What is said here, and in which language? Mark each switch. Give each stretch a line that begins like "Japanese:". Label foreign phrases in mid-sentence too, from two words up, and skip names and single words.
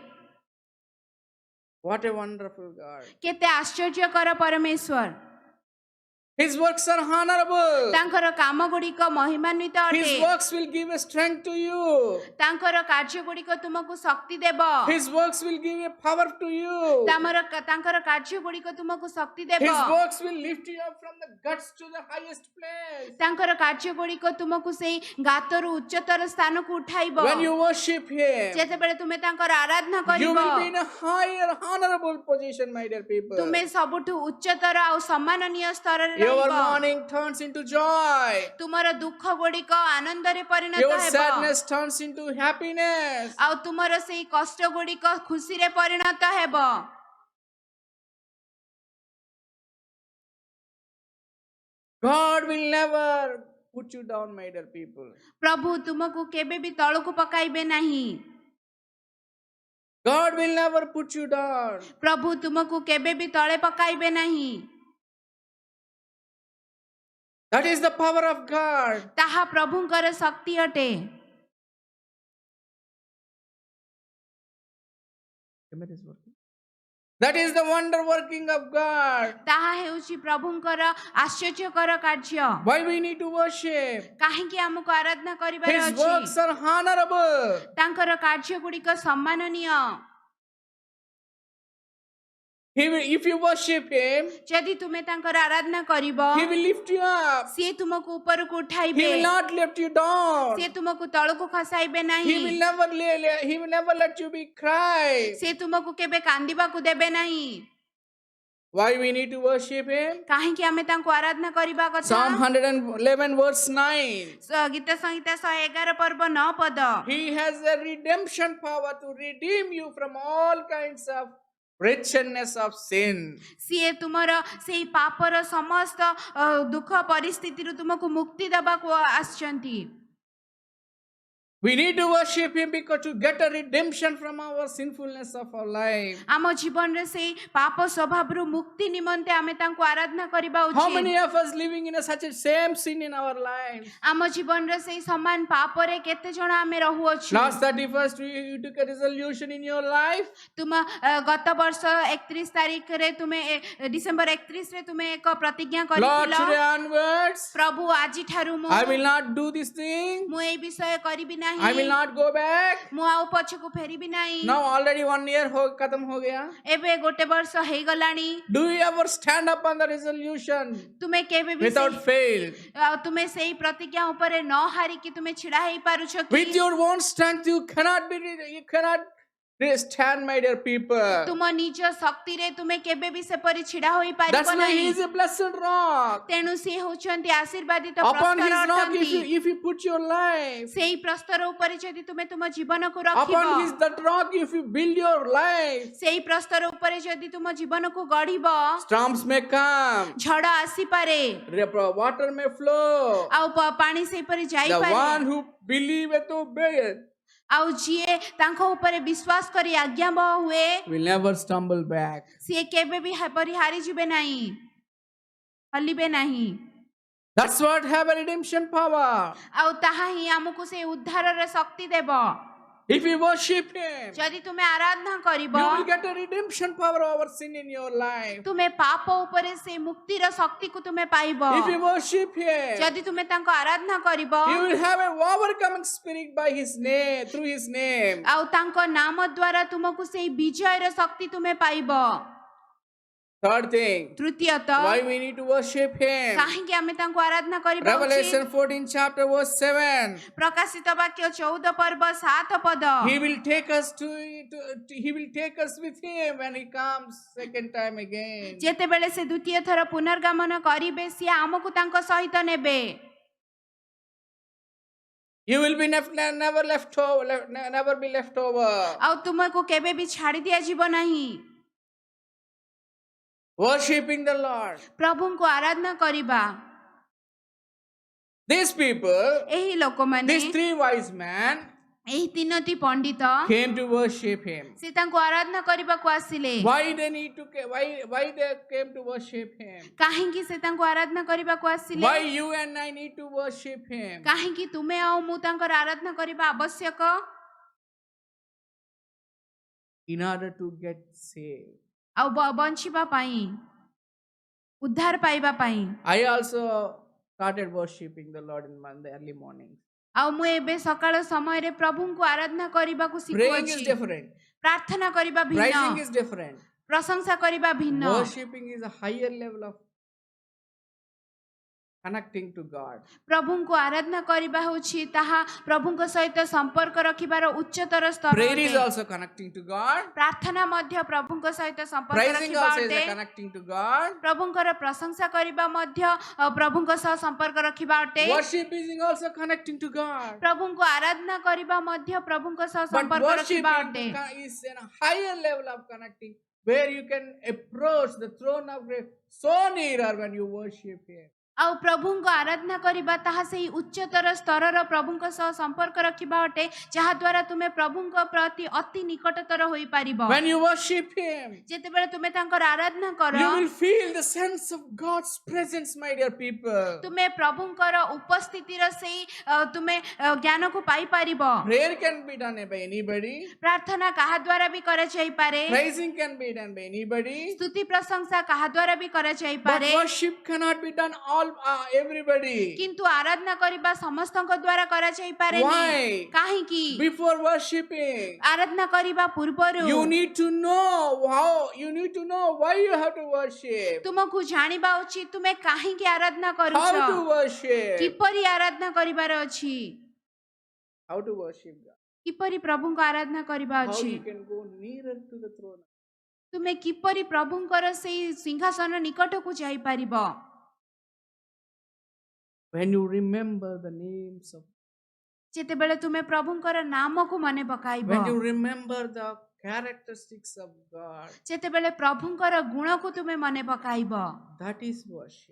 English: What a wonderful God.
Odia: କେତେ ଆଶ୍ଚର୍ଯ୍ୟକର ପରମେଶ୍ୱର।
English: His works are honorable.
Odia: ତାଙ୍କର କାମ ଗୁଡ଼ିକ ମହିମାନ୍ୱିତ
English: His
Odia: ଅଟେ।
English: works will give a strength to you.
Odia: ତାଙ୍କର କାର୍ଯ୍ୟ ଗୁଡ଼ିକ ତୁମକୁ ଶକ୍ତି ଦେବ।
English: His works will give a power to you.
Odia: ତାଙ୍କର କାର୍ଯ୍ୟ ଗୁଡ଼ିକ ତୁମକୁ ଶକ୍ତି ଦେବ।
English: His works will lift you up from the guts to the highest place.
Odia: ତାଙ୍କର କାର୍ଯ୍ୟ ଗୁଡ଼ିକ ତୁମକୁ ସେଇ ଗାତରୁ ଉଚ୍ଚତର ସ୍ଥାନକୁ ଉଠାଇବ।
English: When you worship Him,
Odia: ଯେତେବେଳେ ତୁମେ ତାଙ୍କର ଆରାଧନା
English: you
Odia: କରିବ,
English: will be in a higher, honorable position, my dear people.
Odia: ତୁମେ ସବୁଠୁ ଉଚ୍ଚତର ଆଉ ସମ୍ମାନନୀୟ ସ୍ତରରେ
English: Your
Odia: ରହିବ।
English: mourning turns into joy.
Odia: ତୁମର ଦୁଃଖ ଗୁଡ଼ିକ ଆନନ୍ଦରେ ପରିଣତ
English: Your
Odia: ହେବ।
English: sadness turns into happiness.
Odia: ଆଉ ତୁମର ସେଇ କଷ୍ଟ ଗୁଡ଼ିକ ଖୁସିରେ ପରିଣତ ହେବ।
English: God will never put you down, my dear people.
Odia: ପ୍ରଭୁ ତୁମକୁ କେବେ ବି ତଳକୁ ପକାଇବେ ନାହିଁ।
English: God will never put you down.
Odia: ପ୍ରଭୁ ତୁମକୁ କେବେ ବି ତଳେ ପକାଇବେ ନାହିଁ।
English: That is the power of God.
Odia: ତାହା ପ୍ରଭୁଙ୍କର ଶକ୍ତି ଅଟେ।
English: That is the wonder working of God.
Odia: ତାହା ହେଉଛି ପ୍ରଭୁଙ୍କର ଆଶ୍ଚର୍ଯ୍ୟକର କାର୍ଯ୍ୟ।
English: Why we need to worship?
Odia: କାହିଁକି ଆମକୁ ଆରାଧନା କରିବାର
English: His
Odia: ଅଛି?
English: works are honorable.
Odia: ତାଙ୍କର କାର୍ଯ୍ୟ ଗୁଡ଼ିକ ସମ୍ମାନନୀୟ।
English: If you worship Him,
Odia: ଯଦି ତୁମେ ତାଙ୍କର ଆରାଧନା କରିବ,
English: He will lift you up.
Odia: ସିଏ ତୁମକୁ ଉପରକୁ
English: He
Odia: ଉଠାଇବେ।
English: will not lift you down.
Odia: ସିଏ ତୁମକୁ ତଳକୁ ଖସାଇବେ
English: He
Odia: ନାହିଁ।
English: will never let you be cry.
Odia: ସିଏ ତୁମକୁ କେବେ କାନ୍ଦିବାକୁ ଦେବେ ନାହିଁ।
English: Why we need to worship Him?
Odia: କାହିଁକି ଆମେ ତାଙ୍କୁ ଆରାଧନା କରିବା କଥା?
English: Psalm 111 verse 9.
Odia: ଗୀତ ସଂହିତା 111 ପର୍ବ 9 ପଦ।
English: He has a redemption power to redeem you from all kinds of wretchedness of sin.
Odia: ସିଏ ତୁମର ସେଇ ପାପର ସମସ୍ତ ଦୁଃଖ ପରିସ୍ଥିତିରୁ ତୁମକୁ ମୁକ୍ତି ଦେବାକୁ ଆସିଛନ୍ତି।
English: We need to worship Him because to get a redemption from our sinfulness of our life.
Odia: ଆମ ଜୀବନରେ ସେଇ ପାପ ସ୍ୱଭାବରୁ ମୁକ୍ତି ନିମନ୍ତେ ଆମେ ତାଙ୍କୁ ଆରାଧନା କରିବା
English: How
Odia: ଉଚିତ।
English: many of us living in such a same sin in our lives?
Odia: ଆମ ଜୀବନରେ ସେଇ ସମାନ ପାପରେ କେତେ ଜଣ ଆମେ ରହୁଅଛୁ?
English: Last 31st, you took a resolution in your life.
Odia: ତୁମ ଗତ ବର୍ଷ 31 ତାରିଖରେ ତୁମେ ଡିସେମ୍ବର 31 ରେ ତୁମେ ଏକ ପ୍ରତିଜ୍ଞା
English: Lord,
Odia: କରିଥିଲ,
English: today onwards,
Odia: ପ୍ରଭୁ ଆଜିଠାରୁ
English: I will not do this thing.
Odia: ମୁଁ ଏଇ ବିଷୟ କରିବି ନାହିଁ।
English: I will not go back.
Odia: ମୁଁ ଆଉ ପଛକୁ ଫେରିବି ନାହିଁ।
English: Now already 1 year
Hindi: ख़त्म हो गया.
Odia: ଏବେ ଗୋଟେ ବର୍ଷ ହେଇଗଲାଣି।
English: Do you ever stand up on the resolution
Odia: ତୁମେ କେବେ ବି
English: without fail?
Odia: ତୁମେ ସେଇ ପ୍ରତିଜ୍ଞା ଉପରେ ନ ହାରିକି ତୁମେ ଛିଡା ହେଇ ପାରୁଛ କି?
English: With your own strength, you cannot stand, my dear people.
Odia: ତୁମ ନିଜ ଶକ୍ତିରେ ତୁମେ କେବେ ବି ସେପରି ଛିଡ଼ା ହୋଇପାରିବ
English: That's why he
Odia: ନାହିଁ।
English: is a blessed rock.
Odia: ତେଣୁ ସେ ହେଉଛନ୍ତି ଆଶୀର୍ବାଦିତ
English: Upon his
Odia: ପ୍ରସ୍ତର
English: rock,
Odia: ଅଟନ୍ତି।
English: if you put your life,
Odia: ସେଇ ପ୍ରସ୍ତର ଉପରେ ଯଦି ତୁମେ ତୁମ ଜୀବନକୁ ରଖିବ,
English: upon that rock, if you build your life,
Odia: ସେଇ ପ୍ରସ୍ତର ଉପରେ ଯଦି ତୁମ ଜୀବନକୁ ଗଢିବ,
English: storms may come,
Odia: ଝଡ଼ ଆସିପାରେ,
English: water may flow.
Odia: ଆଉ ପାଣି ସେହିପରି
English: The
Odia: ଯାଇପାରେ,
English: one who believeth obeyeth
Odia: ଆଉ ଯିଏ ତାଙ୍କ ଉପରେ ବିଶ୍ୱାସ କରି ଆଜ୍ଞାବହ ହୁଏ,
English: will never stumble back.
Odia: ସିଏ କେବେ ବି ହେପରି ହାରିଯିବେ ନାହିଁ, ହଲିବେ ନାହିଁ।
English: That's what have a redemption power.
Odia: ଆଉ ତାହା ହିଁ ଆମକୁ ସେ ଉଦ୍ଧାରର ଶକ୍ତି ଦେବ।
English: If you worship him,
Odia: ଯଦି ତୁମେ ଆରାଧନା କରିବ,
English: you will get a redemption power over sin in your life.
Odia: ତୁମେ ପାପ ଉପରେ ସେ ମୁକ୍ତିର ଶକ୍ତିକୁ ତୁମେ ପାଇବ।
English: If you worship him,
Odia: ଯଦି ତୁମେ ତାଙ୍କ ଆରାଧନା କରିବ,
English: you will have a overcoming spirit by his name, through his name.
Odia: ଆଉ ତାଙ୍କ ନାମ ଦ୍ୱାରା ତୁମକୁ ସେଇ ବିଜୟର ଶକ୍ତି ତୁମେ ପାଇବ।
English: Third thing,
Odia: ତୃତୀୟତଃ,
English: why we need to worship him.
Odia: କାହିଁକି ଆମେ ତାଙ୍କୁ ଆରାଧନା କରିବା
English: Revelation
Odia: ଉଚିତ?
English: 14 chapter verse 7.
Odia: ପ୍ରକାଶିତ ବାକ୍ୟ 14 ପର୍ବ 7 ପଦ।
English: He will take us he will take us with him when he comes second time again.
Odia: ଯେତେବେଳେ ସେ ଦ୍ୱିତୀୟ ଥର ପୁନର୍ଗମନ କରିବେ, ସିଏ ଆମକୁ ତାଙ୍କ ସହିତ ନେବେ।
English: You will be never left over, never be left over.
Odia: ଆଉ ତୁମକୁ କେବେ ବି ଛାଡ଼ି ଦିଆଯିବ ନାହିଁ।
English: Worshipping the Lord.
Odia: ପ୍ରଭୁଙ୍କୁ ଆରାଧନା କରିବା।
English: These people,
Odia: ଏହି ଲୋକମାନେ,
English: these three wise men
Odia: ଏହି ତିନୋଟି ପଣ୍ଡିତ,
English: came to worship him.
Odia: ସେ ତାଙ୍କୁ ଆରାଧନା କରିବାକୁ ଆସିଲେ।
English: Why they came to worship him?
Odia: କାହିଁକି ସେ ତାଙ୍କୁ ଆରାଧନା କରିବାକୁ ଆସିଲେ?
English: Why you and I need to worship him?
Odia: କାହିଁକି ତୁମେ ଆଉ ମୁଁ ତାଙ୍କର ଆରାଧନା କରିବା ଆବଶ୍ୟକ?
English: In order to get saved.
Odia: ଆଉ ବଞ୍ଚିବା ପାଇଁ, ଉଦ୍ଧାର ପାଇବା ପାଇଁ।
English: I also started worshiping the Lord in the early morning.
Odia: ଆଉ ମୁଁ ଏବେ ସକାଳ ସମୟରେ ପ୍ରଭୁଙ୍କୁ ଆରାଧନା କରିବାକୁ
English: Praying is
Odia: ଶିଖୁଅଛି।
English: different.
Odia: ପ୍ରାର୍ଥନା କରିବା
English: Praising
Odia: ଭିନ୍ନ,
English: is different.
Odia: ପ୍ରଶଂସା କରିବା ଭିନ୍ନ।
English: Worshipping is a higher level of connecting to God.
Odia: ପ୍ରଭୁଙ୍କୁ ଆରାଧନା କରିବା ହେଉଛି ତାହା ପ୍ରଭୁଙ୍କ ସହିତ ସମ୍ପର୍କ ରଖିବାର ଉଚ୍ଚତର ସ୍ତର
English: Prayer is
Odia: ଅଟେ।
English: also connecting to God.
Odia: ପ୍ରାର୍ଥନା ମଧ୍ୟ ପ୍ରଭୁଙ୍କ ସହିତ ସମ୍ପର୍କ
English: Praising
Odia: ରଖିବା
English: also is
Odia: ଅଟେ।
English: a connecting to God.
Odia: ପ୍ରଭୁଙ୍କର ପ୍ରଶଂସା କରିବା ମଧ୍ୟ ପ୍ରଭୁଙ୍କ ସହ ସମ୍ପର୍କ ରଖିବା ଅଟେ।
English: Worship is also connecting to God.
Odia: ପ୍ରଭୁଙ୍କୁ ଆରାଧନା କରିବା ମଧ୍ୟ ପ୍ରଭୁଙ୍କ ସହ
English: But
Odia: ସମ୍ପର୍କ
English: worship
Odia: ରଖିବା ଅଟେ।
English: is a higher level of connecting where you can approach the throne of grace so nearer when you worship him.
Odia: ଆଉ ପ୍ରଭୁଙ୍କ ଆରାଧନା କରିବା ତାହା ସେହି ଉଚ୍ଚତର ସ୍ତରର ପ୍ରଭୁଙ୍କ ସହ ସମ୍ପର୍କ ରଖିବା ଅଟେ, ଯାହା ଦ୍ୱାରା ତୁମେ ପ୍ରଭୁଙ୍କ ପ୍ରତି ଅତି ନିକଟତର ହୋଇପାରିବ।
English: When you worship him,
Odia: ଯେତେବେଳେ ତୁମେ ତାଙ୍କର ଆରାଧନା କର,
English: you will feel the sense of God's presence, my dear people.
Odia: ତୁମେ ପ୍ରଭୁଙ୍କର ଉପସ୍ଥିତିର ସେଇ ତୁମେ ଜ୍ଞାନକୁ ପାଇପାରିବ।
English: Prayer can be done by anybody.
Odia: ପ୍ରାର୍ଥନା କାହା ଦ୍ୱାରା ବି କରାଯାଇପାରେ,
English: Praising can be done by anybody.
Odia: ସ୍ତୁତି ପ୍ରଶଂସା କାହା ଦ୍ୱାରା ବି
English: But
Odia: କରାଯାଇପାରେ,
English: worship cannot be done everybody.
Odia: କିନ୍ତୁ ଆରାଧନା କରିବା ସମସ୍ତଙ୍କ ଦ୍ୱାରା କରାଯାଇପାରେନି।
English: Why?
Odia: କାହିଁକି?
English: Before worshiping,
Odia: ଆରାଧନା କରିବା ପୂର୍ବରୁ
English: you need to know why you have to worship.
Odia: ତୁମକୁ ଜାଣିବା ଉଚିତ ତୁମେ କାହିଁକି ଆରାଧନା
English: How to
Odia: କରୁଛ,
English: worship.
Odia: କିପରି ଆରାଧନା କରିବାର ଅଛି,
English: How to worship God.
Odia: କିପରି ପ୍ରଭୁଙ୍କ ଆରାଧନା କରିବା
English: How
Odia: ଅଛି,
English: you can go nearer to the throne.
Odia: ତୁମେ କିପରି ପ୍ରଭୁଙ୍କର ସେଇ ସିଂହାସନ ନିକଟକୁ ଯାଇପାରିବ।
English: When you remember the names of,
Odia: ଯେତେବେଳେ ତୁମେ ପ୍ରଭୁଙ୍କର ନାମକୁ ମନେ ପକାଇବ,
English: when you remember the characteristics of God,
Odia: ଯେତେବେଳେ ପ୍ରଭୁଙ୍କର ଗୁଣକୁ ତୁମେ ମନେ ପକାଇବ,
English: that is worship.